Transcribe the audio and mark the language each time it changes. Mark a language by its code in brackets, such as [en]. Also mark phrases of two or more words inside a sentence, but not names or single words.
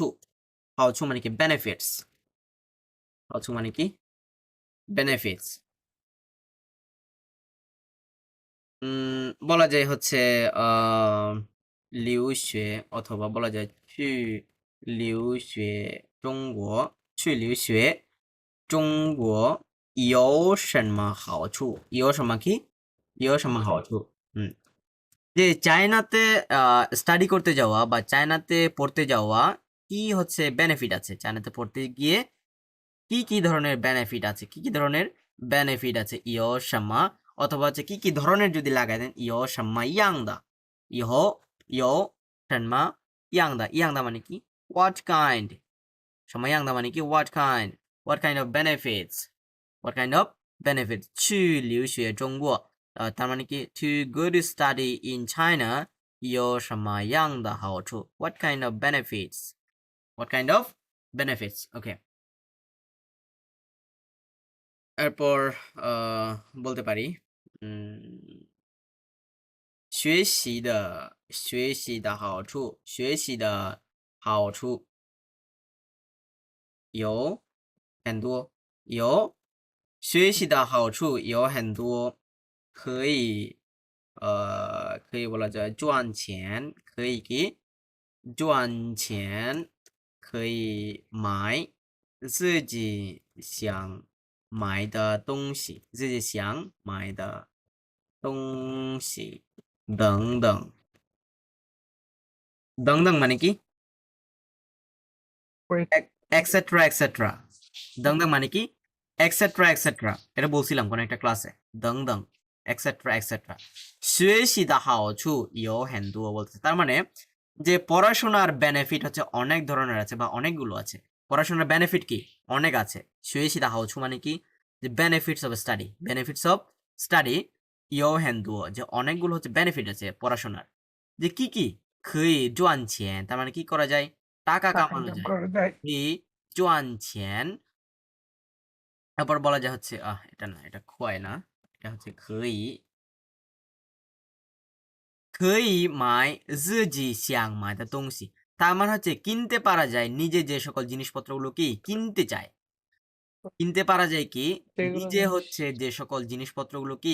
[bn] হাওছু মানে কি বেনিফিটস। হাওছু মানে কি বেনিফিটস। বলা যায় হচ্ছে [zh] লিউশে, [bn] অথবা বলা যায় [zh] 去留学中国，去留学中国有什么好处，有什么কি有什么好处। [bn] হুম, যে চায়নাতে স্টাডি করতে যাওয়া বা চায়নাতে পড়তে যাওয়া কি হচ্ছে বেনিফিট আছে, চায়নাতে পড়তে গিয়ে কি কি ধরনের বেনিফিট আছে, কি কি ধরনের বেনিফিট আছে [zh] 有什么, [bn] অথবা হচ্ছে কি কি ধরনের যদি লাগাই দেন [zh] 有什么样的，呃有什么样的. [en] ইয়াংদা [bn] মানে কি [en] what kind, [zh] 什么样的 [bn] মানে কি [en] what kind of benefits, what kind of benefits [zh] 去留学中国， [bn] তার মানে কি [en] to go to study in China [zh] 有什么样的好处 [en] what kind of benefits, what kind of benefits. [bn] ওকে, এরপর বলতে পারি [zh] 学习的好处，学习的好处有很多，有学习的好处有很多，可以可以 [bn] বলা যায় [zh] 赚钱，可以给赚钱，可以买自己想买的东西，自己想买的东西等等等等 [bn] মানে কি [en] wait et cetera et cetera. [zh] 等等 [bn] মানে কি [en] et cetera et cetera, [bn] এটা বলছিলাম কোন একটা ক্লাসে। [zh] 等等 [en] et cetera et cetera [zh] 学习的好处有很多 [bn] বলতে, তার মানে যে পড়াশোনার বেনিফিট হচ্ছে অনেক ধরনের আছে বা অনেকগুলো আছে। পড়াশোনার বেনিফিট কি অনেক আছে। [zh] 学习的好处 [bn] মানে কি যে [en] benefits of study, benefits of study [zh] 有很多 [bn] যে অনেকগুলো হচ্ছে বেনিফিট আছে পড়াশোনার। যে কি কি [zh] 可以赚钱, [bn] তার মানে কি করা যায় টাকা টাকা কামানো ইনকাম যায়। করা যায় [zh] 可以赚钱, [bn] তারপর বলা যায় হচ্ছে এটা না, এটা খোয়াই না, এটা হচ্ছে [zh] 可以可以买自己想买的东西, [bn] তার মানে হচ্ছে কিনতে পারা যায় নিজে যে সকল জিনিসপত্রগুলো কি কিনতে চায়। কিনতে পারা যায় কি সেগুলো নিজে জিনিস হচ্ছে যে সকল জিনিসপত্রগুলো কি